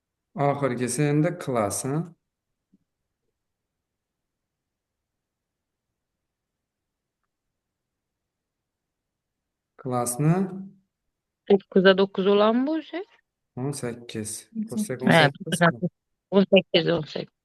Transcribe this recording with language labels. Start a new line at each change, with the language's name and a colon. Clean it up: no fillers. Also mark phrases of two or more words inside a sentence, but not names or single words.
Uzbek: Oxirgisi endi klass, ha? Klassni
Turkish: 9'a 9 olan mı bu şey? 18.
Uzbek: Ko'rsak He, 18 ku. 18 18.